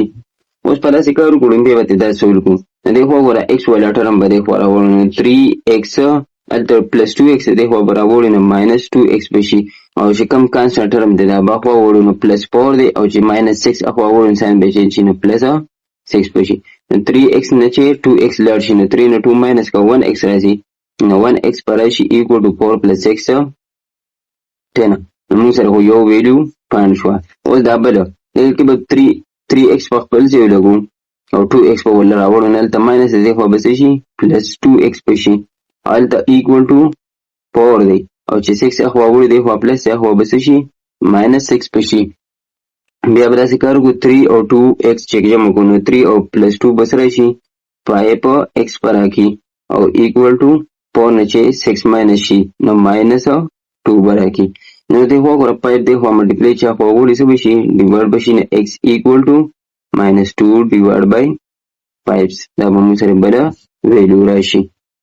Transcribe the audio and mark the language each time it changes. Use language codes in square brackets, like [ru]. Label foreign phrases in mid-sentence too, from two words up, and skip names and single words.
[ps] اوس په داسې کار وکړو بیا به دا سول کوو دې خوا وګوره x والا ټرم به دې خوا راوړو نو 3x هلته plus 2x دې خوا به راوړو نو minus 2x به شي او چې کوم [en] constant term [ps] دی دا به خوا وړو نو plus 4 دی او چې minus 6 اخوا وړو ساین به شي نو plus 6 به شي نو 3x نه چې 2x لاړ شي نو 3 نه 2 minus کا 1x راځي نو 1x به راشي [en] equal to 4 plus x 10. [ps] نو موږ سره خو یو ویلیو پاڼ شوه. اوس دا بله دلته کې به 3x په خپل ځای ولګو او 2x به ورله راوړو. نو هلته ماینس د دې خوا به څه شي پلس 2x به شي. هلته [en] equal to 4 [ps] دی او چې 6 اخوا وړو دې خوا پلس دې خوا به څه شي ماینس 6 به شي. بیا به داسې کار وکړو 3 او 2x چې جمع کړو نو 3 او پلس 2 به څه راشي پای په x په راکړي او [en] equal to 4 [ps] نه چې 6 ماینس شي نو ماینس 2 به راکړي. نو دې خوا ګوره پای دې خوا ملټیپلی چې خوا وړي څه به شي ډیوایډ به شي نو [en] x equal to minus 2 divided by 5 [ps] دا به موږ سره بله ویلیو راشي.